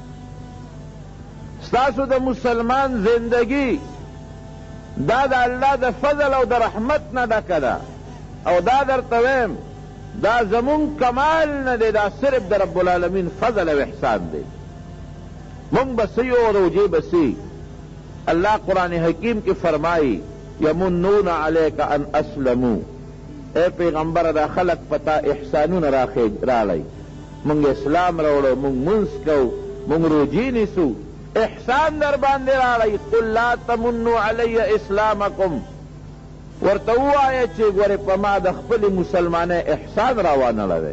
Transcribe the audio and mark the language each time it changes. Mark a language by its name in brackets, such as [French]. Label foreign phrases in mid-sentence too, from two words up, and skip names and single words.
[Pashto] ستاسو د مسلمان زندگی دا د الله د فضل او د رحمت نه ډکه ده. او دا درته ویم دا زمون کمال نه دی، دا صرف د [Arabic] رب العالمین [Pashto] فضل او احسان دی. مونږ بسی او روجې بسی. الله قرآن حکیم کی فرمائی [Arabic] یمنون علیک ان اسلمو، [Pashto] اے پیغمبر دا خلق پتا احسانون رالی، مونږ اسلام راوړو، مونږ منځ کو، مونږ روجې نیسو، احسان در باندې رالی. [Arabic] قل لا تمنوا علی اسلامکم، [Pashto] ورته ووایه چې ګورې په ما د خپلې مسلمانۍ احسان راوانړی دی.